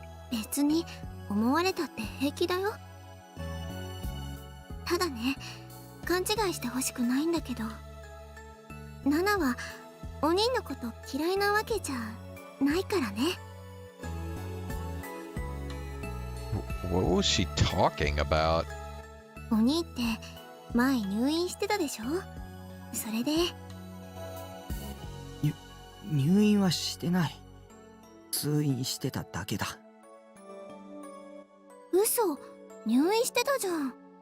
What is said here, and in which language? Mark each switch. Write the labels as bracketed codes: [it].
[ja] 別に思われたって平気だよ。ただね、勘違いしてほしくないんだけど、ナナはお兄のこと嫌いなわけじゃないからね。 [en] What was she talking about? [ja] お兄って前入院してたでしょ。それで入院はしてない。通院してただけだ。嘘、入院してたじゃん。